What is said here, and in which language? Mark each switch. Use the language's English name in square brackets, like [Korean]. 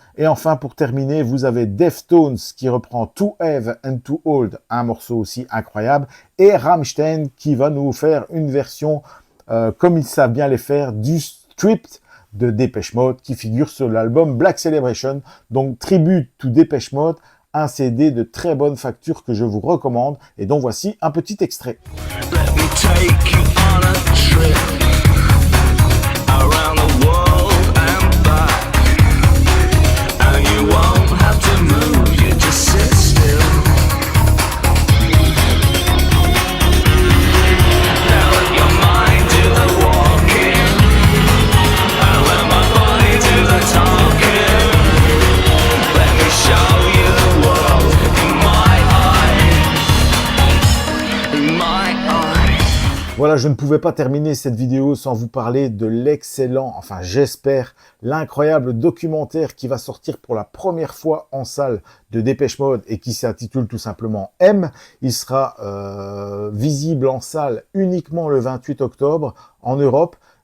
[French] Et enfin, pour terminer, vous avez Deftones qui reprend Too Heavy and Too Old, un morceau aussi incroyable, et Rammstein qui va nous faire une version, comme ils savent bien les faire, du Stripped de Depeche Mode qui figure sur l'album Black Celebration. Donc, Tribute to Depeche Mode, un CD de très bonne facture que je vous recommande et dont voici un petit extrait. [English] Let me take you on a trip around the world and back, and you won't have to move, you just sit still. Now let your mind do the walking, and let my body do the talking. Let me show you the world in my eyes, in my eyes. [French] Voilà, je ne pouvais pas terminer cette vidéo sans vous parler de l'excellent, enfin j'espère, l'incroyable documentaire qui va sortir pour la première fois en salle de Depeche Mode et qui s'intitule tout simplement M. Il sera visible en salle uniquement le 28 octobre en Europe.